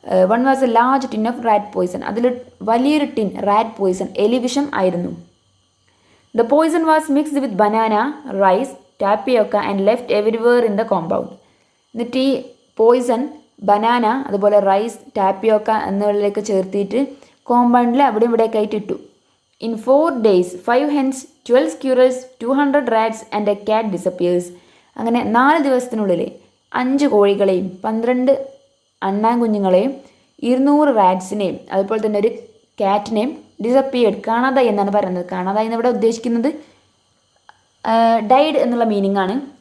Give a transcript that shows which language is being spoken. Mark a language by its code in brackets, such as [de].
[en] One was a large tin of rat poison. [ml] അതിൽ വലിയൊരു tin rat Poisson, എലിവിഷം ആയിരുന്നു. [en] The poison was mixed with banana, rice, tapioca and left everywhere in the compound. [ml] എന്നിട്ട് ഈ Poisson banana, അതുപോലെ rice, tapioca എന്നിവയിലേക്ക് ചേർത്തിട്ട് കോമ്പൗണ്ടിൽ അവിടെ ഇവിടെയൊക്കെ ആയിട്ട് ഇട്ടു. [en] In 4 days 5 hens, 12 squirrels, 200 rats and a cat disappears. [ml] അങ്ങനെ 4 ദിവസത്തിനുള്ളിൽ 5 കോഴികളെയും 12 അണ്ണാൻകുഞ്ഞുങ്ങളെയും 200 റാറ്റ്സിനെയും അതുപോലെ തന്നെ ഒരു ക്യാറ്റിനെയും ഡിസപ്പിയേർഡ്, കാണാതായി എന്നാണ് പറയുന്നത്. കാണാതായി എന്ന് ഇവിടെ ഉദ്ദേശിക്കുന്നത് ഡൈഡ് എന്നുള്ള മീനിങ് ആണ്.